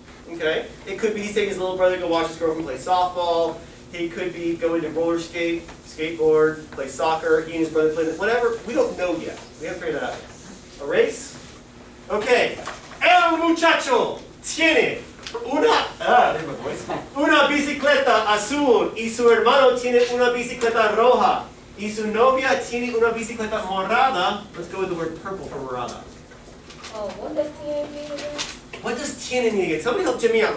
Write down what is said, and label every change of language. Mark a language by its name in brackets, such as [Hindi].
[English] Okay, it could be he's taking his little brother to go watch his girlfriend play softball. He could be going to roller skate, skateboard, play soccer. He and his brother play whatever. We don't know yet. We haven't figured that out yet. A race? Okay. [Spanish] El muchacho tiene [English] there's my voice. [Spanish] Una bicicleta azul y su hermano tiene una bicicleta roja. Y su novia tiene una bicicleta morada. [English] Let's go with the word purple for morada. Oh, what does TN mean again? What does tiene mean again? Somebody help Jimmy out.